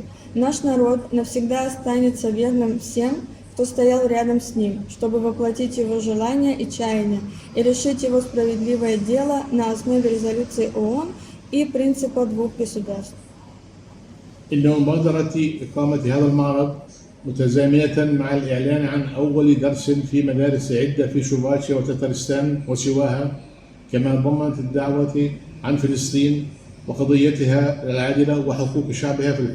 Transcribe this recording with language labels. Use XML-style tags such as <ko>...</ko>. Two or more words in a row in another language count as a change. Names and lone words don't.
<ru>Наш народ навсегда останется верным всем, кто стоял рядом с ним, чтобы воплотить его желания и чаяния и решить его справедливое дело на основе резолюции ООН и принципа двух государств.</ru> <ar>إن مبادرة إقامة هذا المعرض متزامنة مع الإعلان عن أول درس في مدارس عدة في شوفاتشيا وتترستان وسواها، كما ضمنت الدعوة عن فلسطين وقضيتها العادلة وحقوق شعبها في</ar>